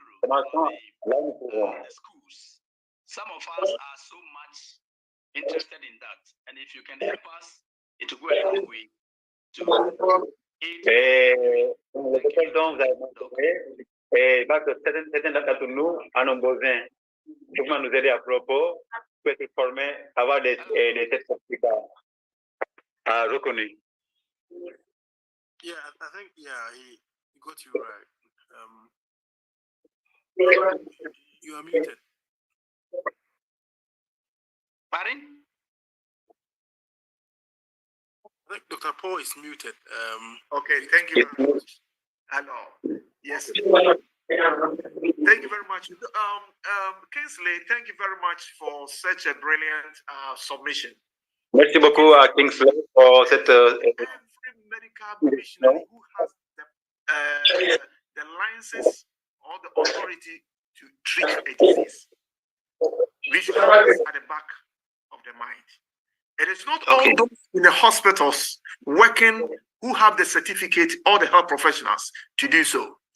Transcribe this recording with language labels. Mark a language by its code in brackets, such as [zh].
[fr] Commençons là où nous pouvons. [en] Some of us are so much interested in that, and if you can help us, it will go a long way to [fr] les écoles dont vous avez mentionné, et parce que certains d'entre nous en ont besoin. Comment nous aider à propos pour être formés, avoir des certificats reconnus. [en] Yeah, I think he got you right. You are muted. Pardon? I think Dr. Paul is muted. Okay, thank you very much. Hello. Yes. Thank you very much. Kingsley, thank you very much for such a brilliant submission. [fr] Merci beaucoup à Kingsley pour cette [en] Every medical missionary who has the license or the authority to treat a disease, we should have this at the back of the mind. It is not all those in the hospitals working who have the certificate or the health professionals to do so.